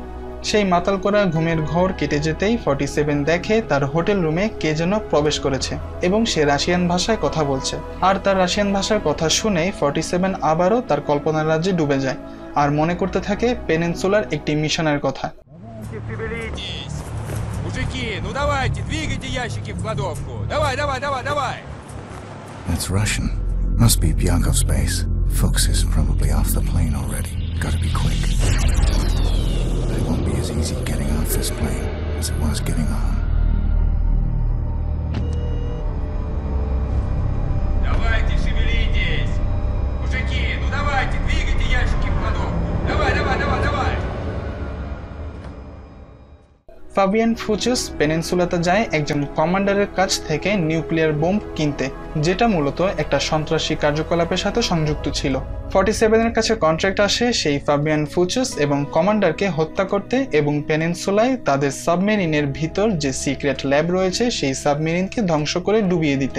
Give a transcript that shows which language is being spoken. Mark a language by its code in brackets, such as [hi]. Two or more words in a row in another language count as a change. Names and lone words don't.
[bn] সেই মাতাল করা ঘুমের ঘোর কেটে যেতেই 47 দেখে তার [en] hotel room [bn] কে যেন প্রবেশ করেছে এবং সে রাশিয়ান ভাষায় কথা বলছে। আর তার রাশিয়ান ভাষার কথা শুনেই 47 আবারও তার কল্পনার রাজ্যে ডুবে যায় আর মনে করতে থাকে পেনিনসুলার একটি মিশনের কথা। [ru] Мужики, ну давайте, двигайте ящики в кладовку. Давай. [en] That's Russian. Must be Byankov's base. Fuchs is probably off the plane already. Gotta be quick. But it won't be as easy getting off this plane as it was getting on. [ru] Давайте, шевелитесь. Мужики, ну давайте, двигайте ящики в кладовку. Давай. [bn] ফাবিয়ান ফুচুস পেনিনসুলাতে যায় একজন কমান্ডারের কাছ থেকে [en] nuclear bomb [bn] কিনতে, যেটা মূলত একটা সন্ত্রাসী কার্যকলাপের সাথে সংযুক্ত ছিল। 47-এর কাছে কন্ট্রাক্ট আসে সেই ফাবিয়ান ফুচুস এবং কমান্ডারকে হত্যা করতে এবং পেনিনসুলায় তাদের সাবমেরিনের ভিতর যে [en] secret lab [bn] রয়েছে সেই সাবমেরিনকে ধ্বংস করে ডুবিয়ে দিতে।